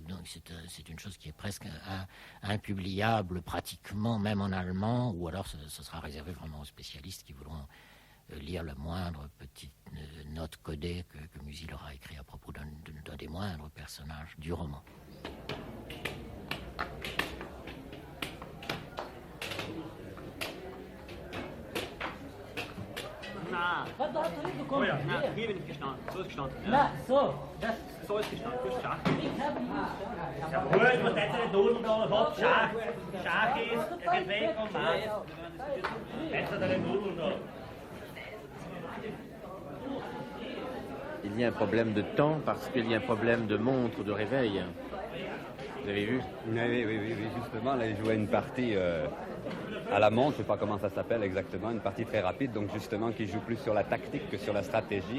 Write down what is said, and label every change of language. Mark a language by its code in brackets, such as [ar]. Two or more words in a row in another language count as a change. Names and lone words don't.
[fr] Donc c'est une chose qui est presque impubliable pratiquement, même en allemand, ou alors ce sera réservé vraiment aux spécialistes qui voudront lire la moindre petite note codée que Musil aura écrit à propos d'un des moindres personnages du roman. [de] Hier bin ich gestanden. So ist gestanden. Nein, so. So ist gestanden. Du hast Schach. Ja, gut, was hat er denn tun da? Was Schach? Schach ist, geht weg und was? Was hat er denn tun da? [fr] Il y a un problème de temps parce qu'il y a un problème de montre, de réveil. Vous avez vu? Oui, justement, là, il jouait une partie à la montre, je ne sais pas comment ça s'appelle exactement, une partie très rapide, donc justement qui joue plus sur la tactique que sur la stratégie.